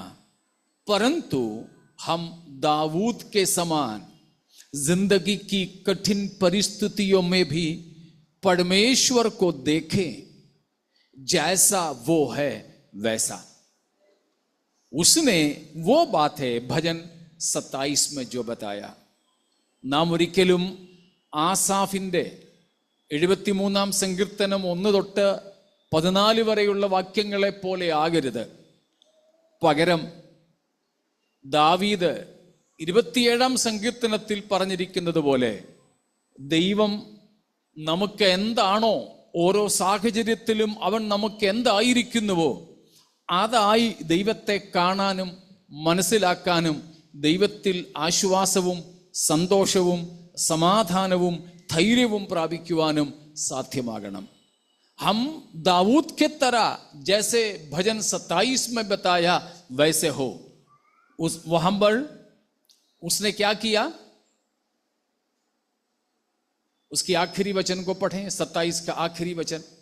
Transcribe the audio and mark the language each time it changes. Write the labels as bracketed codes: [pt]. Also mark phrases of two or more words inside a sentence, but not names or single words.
[hi] परंतु हम दाऊद के समान जिंदगी की कठिन परिस्थितियों में भी परमेश्वर को देखें, जैसा वो है वैसा। उसने वो बात है भजन 27 में जो बताया, [ml] നാം ഒരിക്കലും ആസാഫിന്റെ 73 സങ്കീർത്തനം 1 തൊട്ട് 14 വരെയുള്ള വാക്യങ്ങളെ പോലെ ആകരുത്. പകരം ദാവീദ് 27 സങ്കീർത്തനത്തിൽ പറഞ്ഞിരിക്കുന്നത് പോലെ ദൈവം നമുക്ക് എന്താണോ, ഓരോ സാഹചര്യത്തിലും അവൻ നമുക്ക് എന്തായിരിക്കുന്നുവോ അതായി ദൈവത്തെ കാണാനും മനസ്സിലാക്കാനും ദൈവത്തിൽ ആശ്വാസവും സന്തോഷവും സമാധാനവും धैर्यവും പ്രാപിക്കുവാനും സാധ്യമാകണം. [hi] हम दाऊद के तरह जैसे भजन 27 में बताया वैसे हो। वहां पर उसने क्या किया? उसकी आखिरी वचन को पढ़ें, 27 का आखिरी वचन।